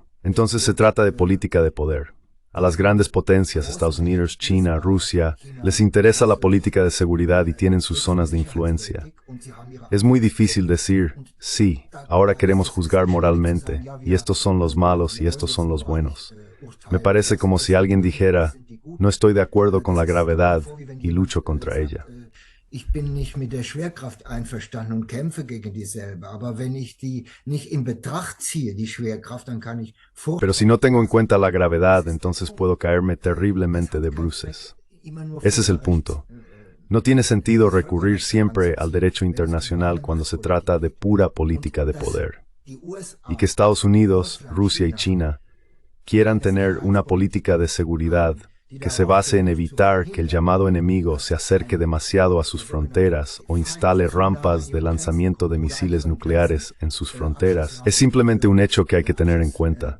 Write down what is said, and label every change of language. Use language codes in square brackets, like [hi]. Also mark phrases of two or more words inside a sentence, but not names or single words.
[es] Entonces se trata de política de poder. A las grandes potencias, Estados Unidos, China, Rusia, les interesa la política de seguridad y tienen sus zonas de influencia. Es muy difícil decir, sí, ahora queremos juzgar moralmente, y estos son los malos y estos son los buenos. Me parece como si alguien dijera, no estoy de acuerdo con la gravedad y lucho contra ella. [de] Ich bin nicht mit der Schwerkraft einverstanden und kämpfe gegen dieselbe. Aber wenn ich die nicht in Betracht ziehe, die Schwerkraft, dann kann ich [es] Pero si no tengo en cuenta la gravedad, entonces puedo caerme terriblemente de bruces. Ese es el punto. No tiene sentido recurrir siempre al derecho internacional cuando se trata de pura política de poder. Y que Estados Unidos, Rusia y China quieran tener una política de seguridad que se base en evitar que el llamado enemigo se acerque demasiado a sus fronteras o instale rampas de lanzamiento de misiles nucleares en sus fronteras, es simplemente un hecho que hay que tener en cuenta.